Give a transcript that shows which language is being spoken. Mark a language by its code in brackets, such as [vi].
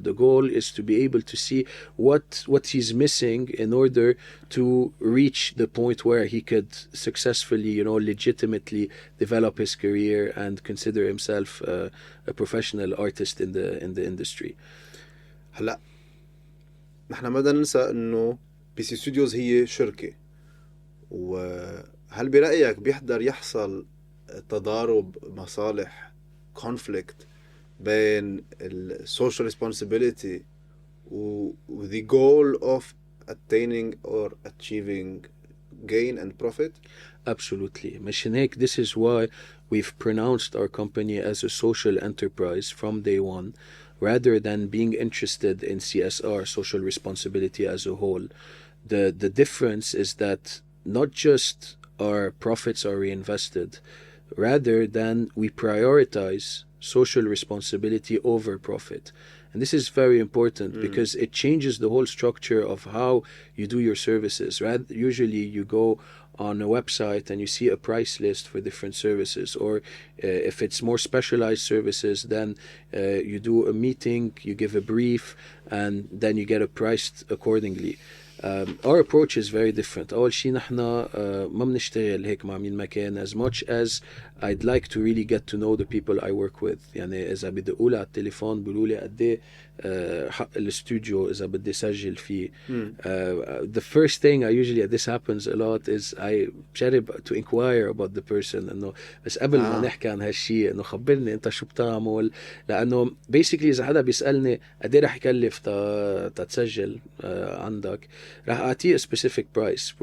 [en] The goal is to be able to see what he's missing in order to reach the point where he could successfully, you know, legitimately develop his career and consider himself a professional artist in the industry. [ar] هلا نحن ما بدنا ننسى انه بي سي ستوديوز هي شركة، وهل برأيك بيحضر يحصل تضارب مصالح conflict بين [en] social responsibility the goal of attaining or achieving gain and profit? Absolutely. [ar] مشان هيك [en] this is why we've pronounced our company as a social enterprise from day one, rather than being interested in CSR, social responsibility as a whole. The difference is that not just our profits are reinvested, rather than we prioritize social responsibility over profit. And this is very important because it changes the whole structure of how you do your services. Right? Usually you go on a website and you see a price list for different services, or if it's more specialized services, then you do a meeting, you give a brief, and then you get a price accordingly. Our approach is very different. [ar] أول شيء نحن ما بنشتغل هيك مع مين ما كان, [en] as much as I'd like to really get to know the people I work with. [ar] يعني إذا بدي أقول على التليفون بيقولوا لي قد إيه حق الاستوديو إذا بدي سجل فيه. [en] The first thing I usually, this happens a lot, is I [ar] بجرب [en] to inquire about the person, [ar] إنه بس قبل ما نحكي عن هالشيء إنه خبرني أنت شو بتعمل, لأنه basically إذا حدا بيسألني قد إيه رح يكلف تسجل عندك, رح أعطيه [en] a specific price.